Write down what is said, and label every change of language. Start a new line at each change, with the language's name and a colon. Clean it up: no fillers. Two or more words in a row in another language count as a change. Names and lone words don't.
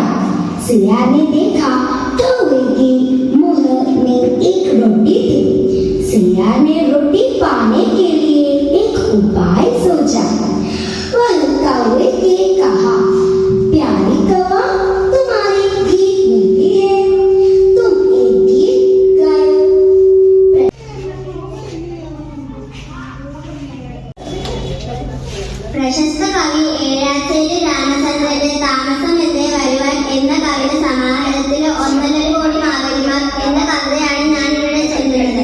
Hindi: सिया ने देखा कौवे की मुंह में एक रोटी थी. सिया ने रोटी पाने के लिए एक उपाय सोचा. वह कौवे से कहा, प्यारी कौवा, तुम्हारी गीत मिलती है. तुम एक गीत गाओ.
Malayalam: പ്രശസ്ത കവി ഏഴാച്ചേരി രാമചന്ദ്രന്റെ താമസം എന്നേ വരുവാൻ എന്ന കവിത സമാഹാരത്തിലെ 1.5 കോടി മാവേലിമാർ എന്ന കവിതയാണ് ഞാൻ ഇവിടെ ചൊല്ലുന്നത്.